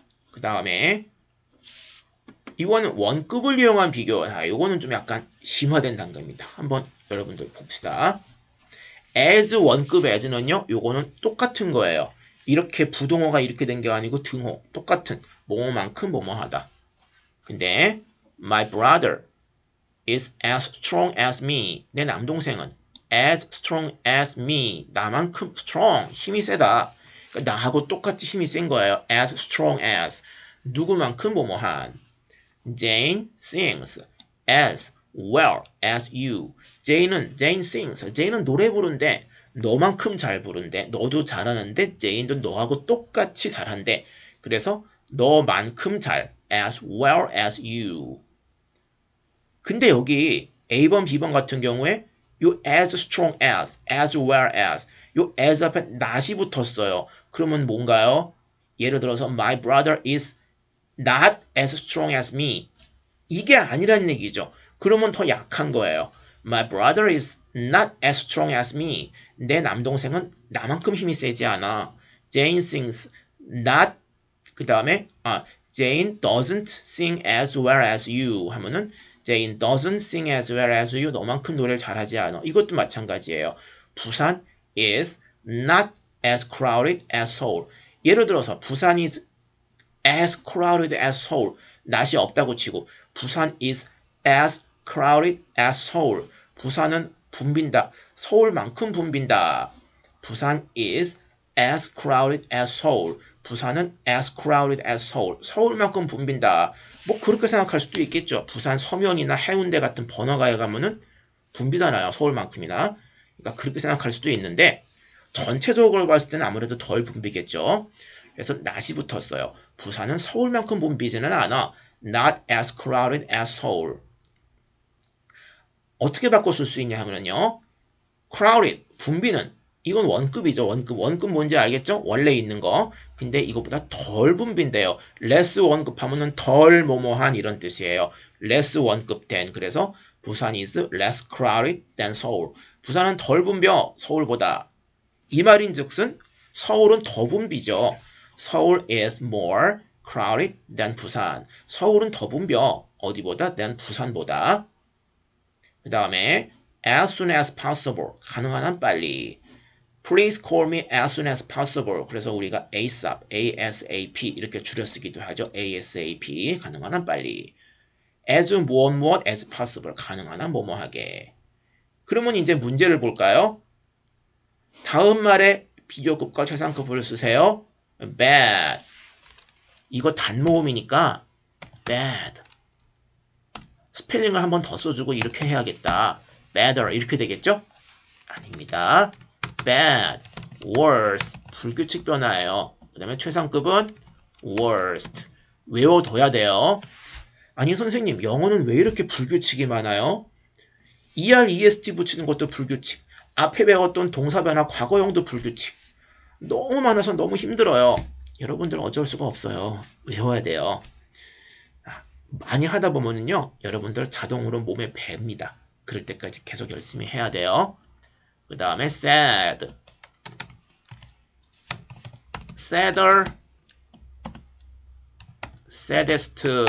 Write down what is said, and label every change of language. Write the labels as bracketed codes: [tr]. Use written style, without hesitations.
[ko] 그 다음에 이거는 원급을 이용한 비교. 이거는 좀 약간 심화된 단계입니다. 한번 여러분들 봅시다. as 원급 as는요. 요거는 똑같은 거예요. 이렇게 부동어가 이렇게 된 게 아니고 등호. 똑같은 뭐뭐만큼 뭐뭐하다. [en] 근데 my brother is as strong as me. [ko] 내 남동생은 [en] as strong as me. [ko] 나만큼 strong. 힘이 세다. 그러니까 나하고 똑같이 힘이 센 거예요. [en] as strong as. [ko] 누구만큼 뭐뭐한. [en] Jane sings as well as you. Jane sings. [ko] Jane은 노래 부른대. 너만큼 잘 부른대. 너도 잘하는데 Jane도 너하고 똑같이 잘한대. 그래서 너만큼 잘. [en] as well as you. [ko] 근데 여기 A번, B번 같은 경우에 요 as strong as well as 요 as 앞에 not이 붙었어요. 그러면 뭔가요? [en] 예를 들어서 my brother is not as strong as me. [ko] 이게 아니란 얘기죠. 그러면 더 약한 거예요. [en] My brother is not as strong as me. [ko] 내 남동생은 나만큼 힘이 세지 않아. [en] Jane sings not [ko] 그 다음에 [en] Jane doesn't sing as well as you [ko] 하면은 [en] Jane doesn't sing as well as you. [ko] 너만큼 노래를 잘하지 않아. 이것도 마찬가지예요. [en] 부산 is not as crowded as Seoul. [ko] 예를 들어서 [en] 부산 is as crowded as Seoul. [ko] 낫이 없다고 치고 [en] 부산 is as crowded as Seoul. [ko] 부산은 붐빈다. 서울만큼 붐빈다. [en] 부산 is as crowded as Seoul. [ko] 부산은 [en] as crowded as Seoul. [ko] 서울만큼 붐빈다. 뭐 그렇게 생각할 수도 있겠죠. 부산 서면이나 해운대 같은 번화가에 가면은 붐비잖아요. 서울만큼이나. 그러니까 그렇게 생각할 수도 있는데 전체적으로 봤을 때는 아무래도 덜 붐비겠죠. 그래서 not이 붙었어요. 부산은 서울만큼 붐비지는 않아. [en] Not as crowded as Seoul. [ko] 어떻게 바꿔 쓸 수 있냐 하면요. crowded, 붐비는 이건 원급이죠. 원급 뭔지 알겠죠? 원래 있는 거. 근데 이것보다 덜 붐빈대요. less 원급 하면은 덜 뭐뭐한 이런 뜻이에요. [en] less 원급 than. 그래서 부산 is less crowded than Seoul. [ko] 부산은 덜 붐벼 서울보다. 이 말인즉슨 서울은 더 붐비죠. [en] 서울 is more crowded than 부산. [ko] 서울은 더 붐벼. 어디보다? than 부산보다. [en] 그 다음에 as soon as possible. [ko] 가능한 한 빨리. [en] Please call me as soon as possible. [ko] 그래서 우리가 ASAP, ASAP 이렇게 줄여 쓰기도 하죠. ASAP. 가능한 한 빨리. [en] as 무엇 as possible. [ko] 가능한 한 뭐뭐하게. 그러면 이제 문제를 볼까요? 다음 말에 비교급과 최상급을 쓰세요. [en] bad. [ko] 이거 단모음이니까 bad. 스펠링을 한 번 더 써주고 이렇게 해야겠다. better 이렇게 되겠죠? 아닙니다. [en] bad, worse. [ko] 불규칙 변화예요. 그 다음에 최상급은 worst. 외워둬야 돼요. 아니 선생님 영어는 왜 이렇게 불규칙이 많아요? er, est 붙이는 것도 불규칙. 앞에 배웠던 동사 변화 과거형도 불규칙. 너무 많아서 너무 힘들어요. 여러분들 어쩔 수가 없어요. 외워야 돼요. 많이 하다 보면요 여러분들 자동으로 몸에 뱄니다. 그럴 때까지 계속 열심히 해야 돼요. [en] 그 다음에 sad, sadder, saddest.